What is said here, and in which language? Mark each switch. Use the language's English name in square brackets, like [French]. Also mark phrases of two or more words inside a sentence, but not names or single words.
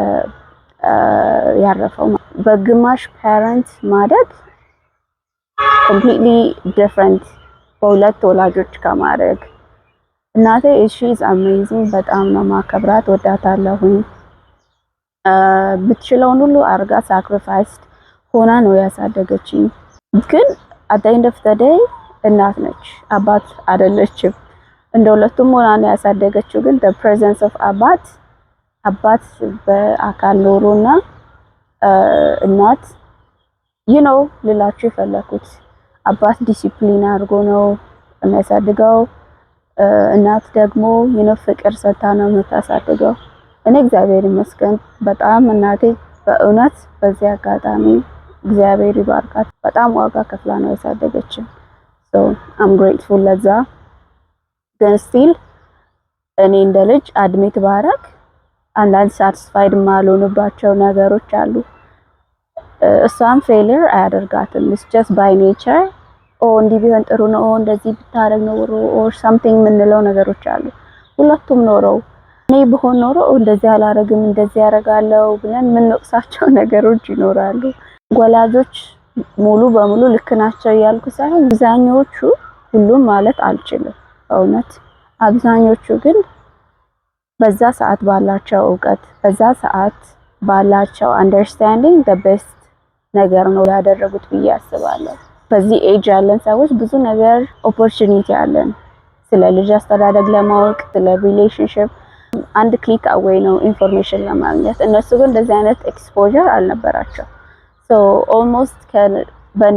[Amharic] ያረፈው። በግማሽ ፓረንት ማደግ [English] completely different [Amharic] በሁለት ወላጆች ከማድረግ። እናቴ [English] she's amazing፣ [Amharic] በጣም ነው ማከብራት፣ ወዳታለሁኝ። ብትችለውን ሁሉ አርጋ ሳክሪፋይስ ሆና ነው ያሳደገችኝ። ግን [English] at the end of the day [Amharic] እናት ነች፣ አባት አይደለችም። እንደ ሁለቱም ሆና ነው ያሳደገችው። ግን [English] the presence of [Amharic] አባት በአካል ኖሮና እናት ልላችሁ የፈለኩት አባት ዲሲፕሊን አድርጎ ነው የሚያሳድገው። እናት ደግሞ ፍቅር ሰታ ነው የምታሳድገው። እኔ እግዚአብሔር ይመስገን በጣም እናቴ በእውነት በዚህ አጋጣሚ እግዚአብሔር ይባርካት፣ በጣም ዋጋ ከፍላ ነው ያሳደገችን። [English] so I'm grateful [Amharic] ለዛ። ግን still እኔ እንደ ልጅ አድሚት ባረክ አንዳንድ ሳቲስፋይድ ማልሆንባቸው ነገሮች አሉ። እሷም ፌሊየር አያደርጋትም። [English] it's just by nature [Amharic] እንዲህ ቢሆን ጥሩ ነው እንደዚህ ብታረግ ነው [English] or something [Amharic] የምንለው ነገሮች አሉ። ሁለቱም ኖረው እኔ ብሆን ኖሮ እንደዚህ አላረግም እንደዚህ ያረጋለው ብለን የምንወቅሳቸው ነገሮች ይኖራሉ። ወላጆች ሙሉ በሙሉ ልክ ናቸው እያልኩ ሳይሆን አብዛኞቹ፣ ሁሉም ማለት አልችልም እውነት፣ አብዛኞቹ ግን በዛ ሰዓት ባላቸው እውቀት በዛ ሰዓት ባላቸው አንደርስታንዲንግ [English] the best [Amharic] ነገር ነው ያደረጉት ብዬ አስባለሁ። በዚህ ኤጅ ያለን ሰዎች ብዙ ነገር ኦፖርቹኒቲ አለን ስለ ልጅ አስተዳደግ ለማወቅ፣ ስለ ሪሌሽንሺፕ አንድ [English] click away [Amharic] ነው ኢንፎርሜሽን ለማግኘት። እነሱ ግን እንደዚህ አይነት ኤክስፖዠር አልነበራቸው። [English] so almost [Amharic] በኔ